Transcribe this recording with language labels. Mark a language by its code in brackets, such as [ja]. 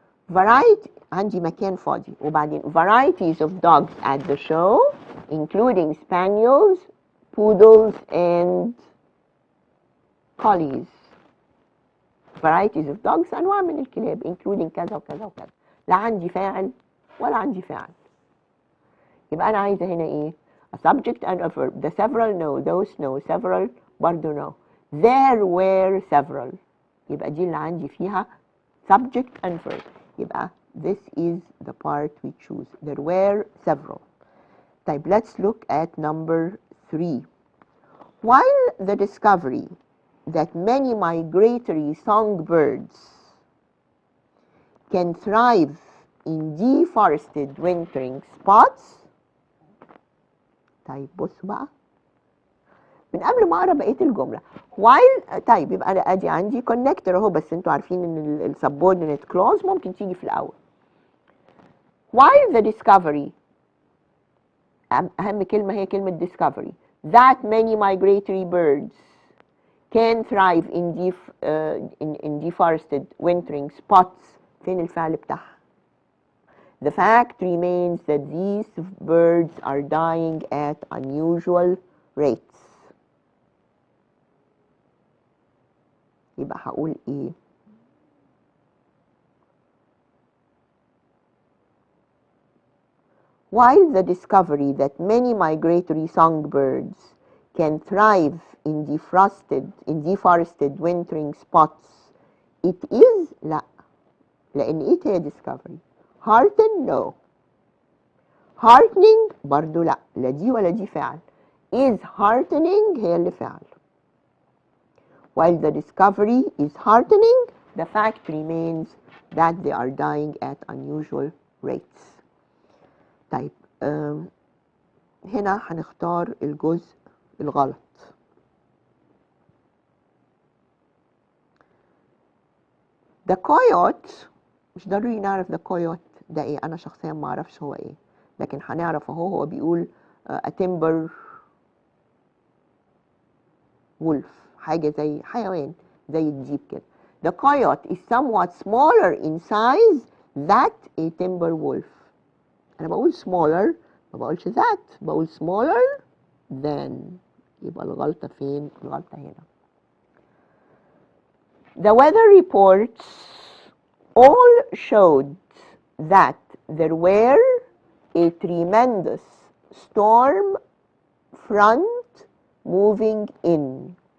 [en] Variety، [ar] عندي مكان فاضي وبعدين [en] varieties of dogs at the show including spaniels, poodles and collies. Varieties of dogs [ar] أنواع من الكلاب including كذا وكذا وكذا. لا عندي فاعل ولا عندي فاعل. يبقى أنا عايزة هنا إيه؟ [en] A subject and a verb. The several no, those no, several برضو no. There were several. [ar] يبقى دي اللي عندي فيها [en] subject and verb. [ar] يبقى [en] this is the part we choose. There were several. طيب, let's look at number 3. While the discovery that many migratory songbirds can thrive in deforested wintering spots. [ar] طيب بصوا بقى من قبل ما اقرا بقيه الجمله. while طيب يبقى انا ادي عندي connector اهو، بس انتوا عارفين ان السبوردينيت كلوز ممكن تيجي في الاول. [en] while the discovery، [ar] اهم كلمه هي كلمه [en] discovery، that many migratory birds can thrive in deforested wintering spots. [ar] فين الفعل بتاعها؟ [en] The fact remains that these birds are dying at unusual rates. [ar] يبقى هقول ايه؟ [en] While the discovery that many migratory songbirds can thrive in deforested wintering spots, it is [ar] لا، لأن إيه هي [en] discovery؟ hearten no. [ar] heartening برضو لا، لا دي ولا دي فعل. [en] is heartening [ar] هي اللي فعل. [en] While the discovery is heartening, the fact remains that they are dying at unusual rates. [ar] طيب هنا هنختار الجزء الغلط. The coyote، مش ضروري نعرف the coyote ده ايه، انا شخصيا ما اعرفش هو ايه، لكن هنعرف اهو هو بيقول [en] a timber wolf، [ar] حاجة زي حيوان زي الديب كده. [en] The coyote is somewhat smaller in size than a timber wolf. [ar] أنا بقول smaller، ما بقولش that، بقول smaller than. يبقى الغلطة فين؟ الغلطة هنا. [en] The weather reports all showed that there were a tremendous storm front moving in.